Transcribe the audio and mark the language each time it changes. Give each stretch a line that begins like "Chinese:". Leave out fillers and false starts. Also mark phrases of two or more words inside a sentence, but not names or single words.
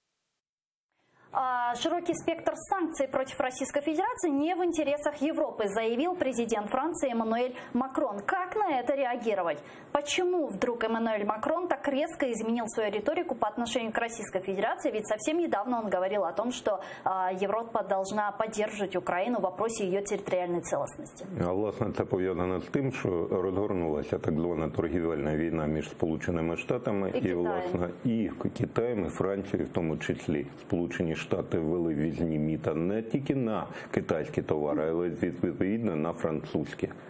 Russian: Широкий спектр санкций против Российской Федерации не в интересах Европы, заявил президент Франции Эммануэль Макрон. Как на это реагировать? Почему вдруг Эммануэль Макрон так резко изменил свою риторику по отношению к Российской Федерации? Ведь совсем недавно он говорил о том, что Европа должна поддерживать Украину в вопросе ее территориальной целостности.
Ukrainian: А власне це пов'язано з тим, що розгорнулася так звана торгівельна війна між Сполученими Штатами і власне і Китаєм, і Францією в тому числі. Сполучені Штати ввели ввізні мита не тільки на китайські товари, але відповідно на французькі.